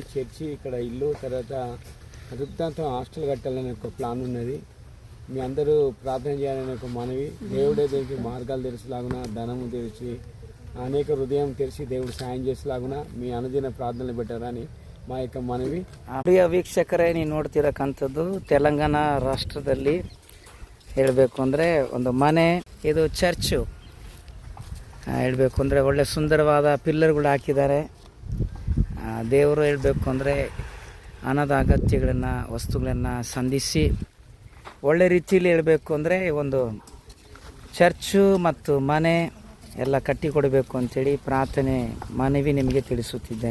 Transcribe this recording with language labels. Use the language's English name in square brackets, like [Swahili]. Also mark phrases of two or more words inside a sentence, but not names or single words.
[Telugu] చర్చి ఇక్కడ ఇల్లు, తర్వాత వృత్తాంతం హాస్టల్ కట్టాలనే ఒక ప్లాన్ ఉన్నది. మీ అందరూ ప్రార్థన చేయాలనే ఒక మనవి. దేవుడే దీనికి మార్గాలు తెలిసేలాగున, ధనము తెరిచి, అనేక హృదయం తెరిచి దేవుడు సాయం చేసేలాగున మీ అనుదిన ಪ್ರಾರ್ಥನೆ పెట్టారని మా యొక్క మనವಿ. [Kannada] ಪ್ರಿಯ ವೀಕ್ಷಕರೇ, ನೀವು ನೋಡ್ತಿರಕ್ಕಂಥದ್ದು ತೆಲಂಗಾಣ ರಾಷ್ಟ್ರದಲ್ಲಿ ಹೇಳಬೇಕು ಅಂದರೆ ಒಂದು ಮನೆ, ಇದು ಚರ್ಚು. ಹೇಳಬೇಕು ಅಂದರೆ ಒಳ್ಳೆ ಸುಂದರವಾದ ಪಿಲ್ಲರ್ಗಳು ಹಾಕಿದ್ದಾರೆ. ದೇವರು ಹೇಳಬೇಕು ಅಂದರೆ ಹಣದ ಅಗತ್ಯಗಳನ್ನು, ವಸ್ತುಗಳನ್ನು ಸಂಧಿಸಿ ಒಳ್ಳೆ ರೀತಿಯಲ್ಲಿ ಹೇಳಬೇಕು ಅಂದರೆ ಒಂದು ಚರ್ಚು ಮತ್ತು ಮನೆ ಎಲ್ಲ ಕಟ್ಟಿಕೊಡಬೇಕು ಅಂಥೇಳಿ ಪ್ರಾರ್ಥನೆ ಮನವಿ ನಿಮಗೆ ತಿಳಿಸುತ್ತಿದ್ದೇನೆ.